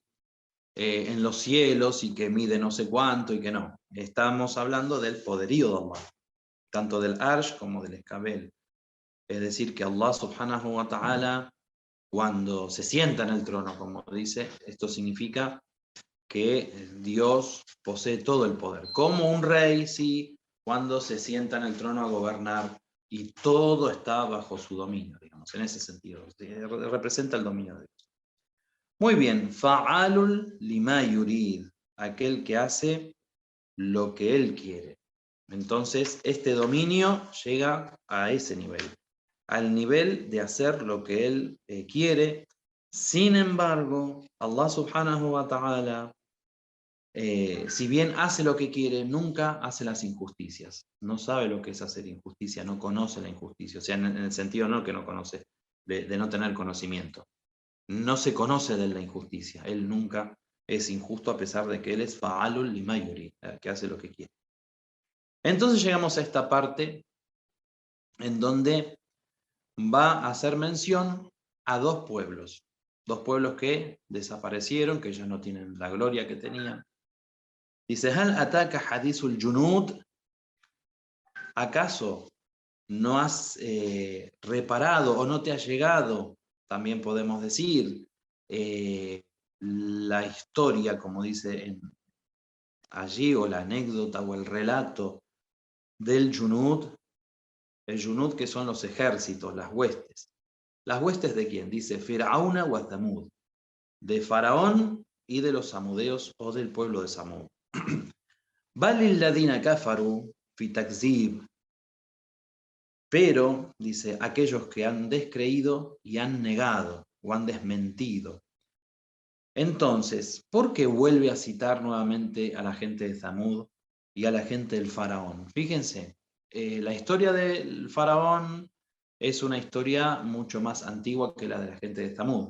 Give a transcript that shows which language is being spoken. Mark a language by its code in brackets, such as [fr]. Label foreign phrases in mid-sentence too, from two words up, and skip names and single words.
[es] En los cielos y que mide no sé cuánto y que no. Estamos hablando del poderío de Allah, tanto del Arsh como del escabel. Es decir, que [ar] الله سبحانه وتعالى, [es] cuando se sienta en el trono, como dice, esto significa que Dios posee todo el poder. Como un rey, sí, cuando se sienta en el trono a gobernar y todo está bajo su dominio, digamos, en ese sentido. Representa el dominio de Dios. Muy bien, [ar] فعال لما يريد, [es] aquel que hace lo que él quiere. Entonces, este dominio llega a ese nivel, al nivel de hacer lo que él quiere. Sin embargo, [ar] الله سبحانه وتعالى, [es] si bien hace lo que quiere, nunca hace las injusticias. No sabe lo que es hacer injusticia, no conoce la injusticia. O sea, en el sentido no que no conoce, de no tener conocimiento. No se conoce de la injusticia. Él nunca es injusto a pesar de que él es [ar] فعال لما يريد, [es] que hace lo que quiere. Entonces llegamos a esta parte en donde va a hacer mención a dos pueblos que desaparecieron, que ya no tienen la gloria que tenían. Dice, [ar] هل أتاك حديث الجنود, [es] ¿acaso no has reparado o no te ha llegado, también podemos decir, la historia, como dice allí, o la anécdota o el relato del junud? El junud, que son los ejércitos, las huestes. ¿Las huestes de quién? Dice [ar] فرعون وثمود, [es] de Faraón y de los samudeos o del pueblo de Samud. [ar] بل الذين كفروا في تكذيب, [es] pero, dice, aquellos que han descreído y han negado o han desmentido. Entonces, ¿por qué vuelve a citar nuevamente a la gente de Thamud y a la gente del faraón? Fíjense, la historia del faraón es una historia mucho más antigua que la de la gente de Thamud.